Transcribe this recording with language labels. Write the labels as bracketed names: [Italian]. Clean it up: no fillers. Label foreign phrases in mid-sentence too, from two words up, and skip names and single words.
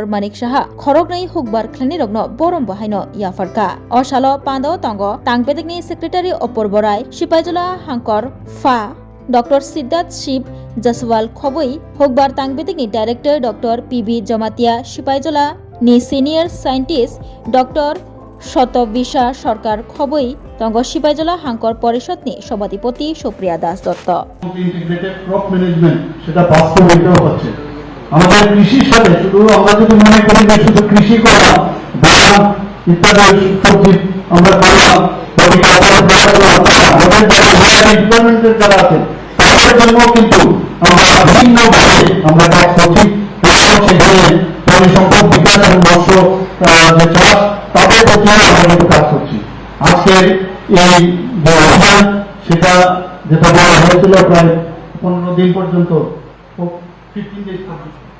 [Kok Borok] Manik Saha khoroknai hukbar khlaini rokno borom bahaino yafarka o salo pandao tongo tangbetikni secretary Apurva Rai Sipaijala Hangkor Fa Dr. Siddharth Shiv Jaswal khoboi hukbar tangbetikni director Dr. PB Jamatia Sipaijala ni senior scientist Dr. Shotobisha Sarkar khoboi tongo Sipaijala Hangkor Porishod ni সভাধিপতি সুপ্রিয়া দাস দত্ত [English] integrated crop management [Bangla] সেটা বাস্তবায়িত হচ্ছে আমাদের কৃষির সাথে শুধু আমরা যদি মনে করি যে শুধু কৃষি করলাম ধান ইত্যাদি সবজি আমরা করলাম আমাদের ডিপার্টমেন্টের যারা আছেন তাদের জন্য কিন্তু আমরা বিভিন্নভাবে আমরা কাজ করছি সেখানে প্রাণী সম্পদ বিকাশ এবং মৎস্য যে চাষ তাদের প্রতি আমরা কিন্তু কাজ করছি আজকের এই যে অভিযান সেটা যেটা বলা হয়েছিল প্রায় 15 দিন পর্যন্ত 15 days পর্যন্ত